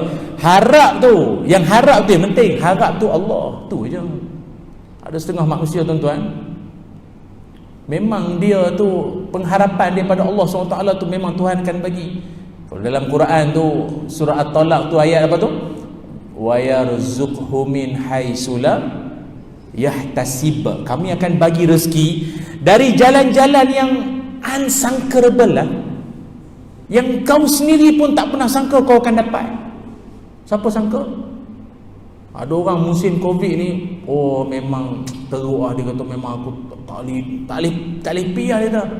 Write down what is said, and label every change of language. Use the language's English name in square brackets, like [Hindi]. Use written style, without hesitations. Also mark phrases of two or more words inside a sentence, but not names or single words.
[Malay] Harap tu, yang harap tu yang penting. Harap tu Allah, tu je. Ada setengah manusia tuan-tuan, memang dia tu pengharapan daripada Allah SWT tu memang Tuhan akan bagi. Kalau dalam Quran tu surah At-Talaq tu ayat apa tu? [Arabic] ويرزقه من حيث لا يحتسب. [Malay] Kami akan bagi rezeki dari jalan-jalan yang unsangkable lah, yang kau sendiri pun tak pernah sangka kau akan dapat. Siapa sangka? Ada orang musim Covid ni, memang teruk lah, dia kata memang aku tak boleh piah dia dah.